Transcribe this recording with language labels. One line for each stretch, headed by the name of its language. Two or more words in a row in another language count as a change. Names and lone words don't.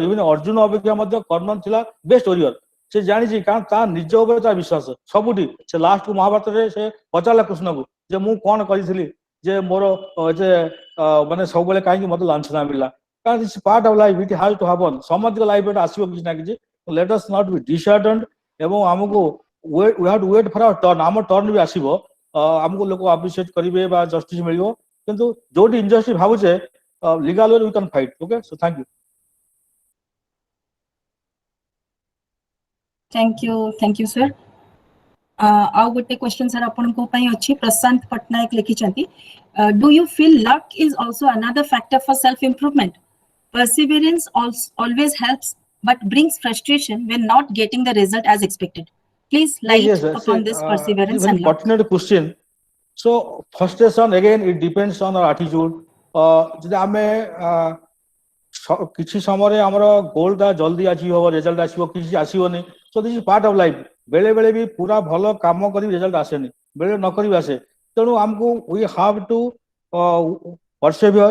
Odia: ଇଭେନ୍ ଅର୍ଜୁନ ଅପେକ୍ଷା ମଧ୍ୟ କର୍ଣ୍ଣ ଥିଲା
English: best warrior.
Odia: ସେ ଜାଣିଛି, କାରଣ ତା ନିଜ ଉପରେ ତା ବିଶ୍ୱାସ ସବୁଠି। ସେ ଲାଷ୍ଟକୁ ମହାଭାରତରେ ସେ ପଚାରିଲା କୃଷ୍ଣକୁ ଯେ ମୁଁ କଣ କରିଥିଲି ଯେ ମୋର ଯେ ମାନେ ସବୁବେଳେ କାହିଁକି ମତେ ଲାଞ୍ଛନା ମିଳିଲା।
English: କାରଣ it's part of life, it has to happen.
Odia: ସମସ୍ତଙ୍କ ଲାଇଫରେ ଆସିବ କିଛି ନା କିଛି।
English: let us not be disheartened,
Odia: ଏବଂ ଆମକୁ
English: we have to wait for our turn।
Odia: ଆମ ଟର୍ନ ବି ଆସିବ, ଆମକୁ ଲୋକ ଆପ୍ରିସିଏଟ କରିବେ ବା ଜଷ୍ଟିସ ମିଳିବ। କିନ୍ତୁ ଯୋଉଠି ଇନଜଷ୍ଟିସ ଭାବୁଛେ,
English: legal way we can fight. Okay, so thank you. Thank you sir.
Odia: ଆଉ ଗୋଟେ
English: question sir
Odia: आपनको ପାଇଁ ଅଛି। प्रशांत पटनायक लिखिଛନ୍ତି,
English: do you feel luck is also another factor for self improvement? Perseverance always helps but brings frustration when not getting the result as expected. Please light Yes, upon this perseverance very and luck. pertinent question. So frustration again it depends on our attitude.
Odia: ଯଦି ଆମେ କିଛି ସମୟରେ ଆମର ଗୋଲଟା ଜଲ୍ଦି ଆଚିଭ୍ ହବ, ରେଜଲ୍ଟ ଆସିବ, କିଛି ଆସିବନି।
English: so this is part of life.
Odia: ବେଳେ ବେଳେ ବି ପୁରା ଭଲ କାମ କରି ରେଜଲ୍ଟ ଆସେନି, ବେଳେ ନ କରି ଆସେ। ତେଣୁ ଆମକୁ
English: we have to persevere.